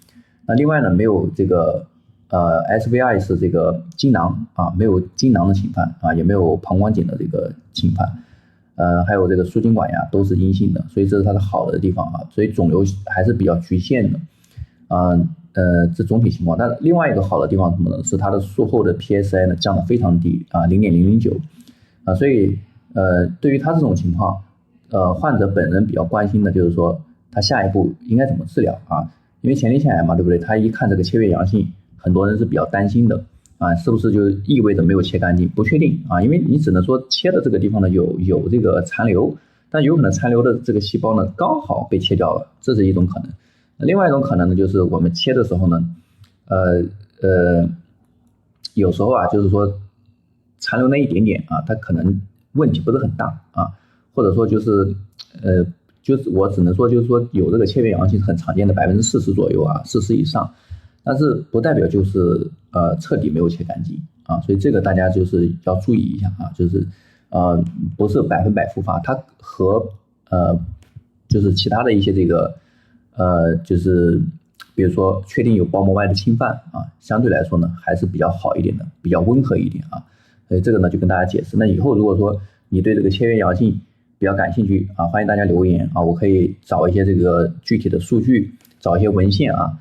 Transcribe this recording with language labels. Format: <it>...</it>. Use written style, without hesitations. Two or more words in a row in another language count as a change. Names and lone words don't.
<zh>那另外呢沒有這個SVI 是這個經囊啊，沒有經囊的侵犯啊，也沒有膀胱頸的這個侵犯，還有這個輸精管呀都是陰性的，所以這是它的好的地方啊，所以腫瘤還是比較局限的，這總體情況。但另外一個好的地方是什麼呢？是它的術後的 PSA 呢降得非常低啊，0.009啊，所以对于他这種情況，患者本人比較關心的就是說他下一步應該怎麼治療啊？因為前列腺癌嘛，對不對？他一看這個切片陽性，很多人是比較擔心的啊，是不是就意味着沒有切乾淨？不確定啊，因為你只能說切的這個地方呢有這個殘留，但有可能殘留的這個細胞呢剛好被切掉了，這是一種可能。另外一種可能呢，就是我們切的時候呢，有時候啊，就是說殘留那一點點啊，它可能問題不是很大啊，或者說就是就是我只能說就是說有這個切片陽性是很常見的40%左右啊，40%以上。但是不代表就是徹底沒有切乾淨啊，所以這個大家就是要注意一下啊，就是不是100%復發，它和就是其他的一些這個就是比如說確定有包膜外的侵犯啊，相對來說呢還是比較好一點的，比較溫和一點啊，所以這個呢就跟大家解釋。那以後如果說你對這個切片陽性比較感興趣啊，歡迎大家留言啊，我可以找一些這個具體的數據，找一些文獻啊。</zh>